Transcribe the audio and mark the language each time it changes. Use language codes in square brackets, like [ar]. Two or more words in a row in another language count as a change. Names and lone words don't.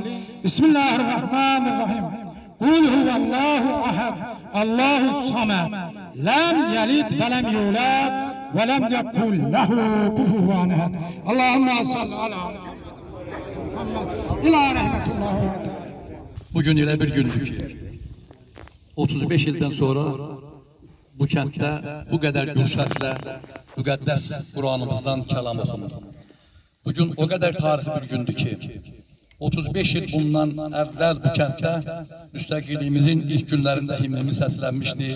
[ar] بسم الله الرحمن الرحيم. قل هو الله أحد الله الصمد لم يلد ولم يولد ولم يكن له كفوا أحد. اللهم صل على محمد إلى رحمة الله. [az] Bugün elə bir gündür ki, 35 ildən sonra bu kənddə bu qədər gür səslə müqəddəs Quranımızdan kəlam oxunur. Bugün o qədər tarixi bir gündür ki, 35 il bundan əvvəl bu kənddə müstəqilliyimizin ilk günlərində himnimiz səslənmişdi.